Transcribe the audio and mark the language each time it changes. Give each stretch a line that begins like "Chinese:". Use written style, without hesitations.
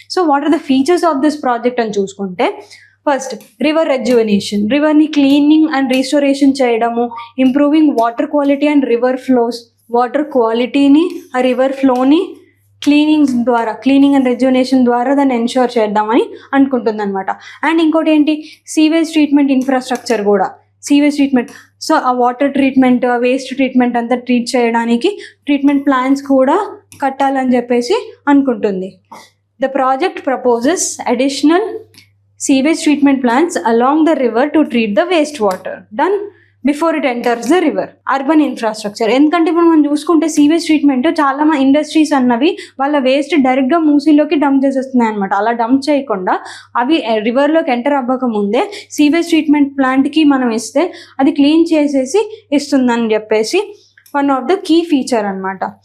English: so what are the features of this project
Telugu: అని చూసుకుంటే, first river rejuvenation, రివర్ని cleaning and restoration చేయడము,
English: improving water quality and river flows,
Telugu: water క్వాలిటీని ఆ river ఫ్లోని cleaning and rejuvenation ద్వారా దాన్ని ensure చేద్దామని అనుకుంటుంది అనమాట. అండ్ ఇంకోటి ఏంటి, సీవేజ్ ట్రీట్మెంట్ ఇన్ఫ్రాస్ట్రక్చర్ కూడా, సీవేజ్ ట్రీట్మెంట్, సో ఆ వాటర్ ట్రీట్మెంట్, వేస్ట్ ట్రీట్మెంట్ అంతా ట్రీట్ చేయడానికి ట్రీట్మెంట్ ప్లాన్స్ కూడా కట్టాలని చెప్పేసి అనుకుంటుంది.
English: The project proposes additional sewage treatment plants along the river to treat the wastewater done before it enters the river. Urban infrastructure,
Telugu: ఎందుకంటే ఇప్పుడు మనం చూసుకుంటే సీవేజ్ ట్రీట్మెంట్ చాలా ఇండస్ట్రీస్ అన్నవి వాళ్ళ వేస్ట్ డైరెక్ట్గా మూసీలోకి డంప్ చేసేస్తున్నాయి అనమాట. అలా డంప్ చేయకుండా అవి రివర్లోకి ఎంటర్ అవ్వక ముందే సీవేజ్ ట్రీట్మెంట్ ప్లాంట్కి మనం ఇస్తే అది క్లీన్ చేసేసి ఇస్తుందని చెప్పేసి
English: one of the key feature
Telugu: అనమాట.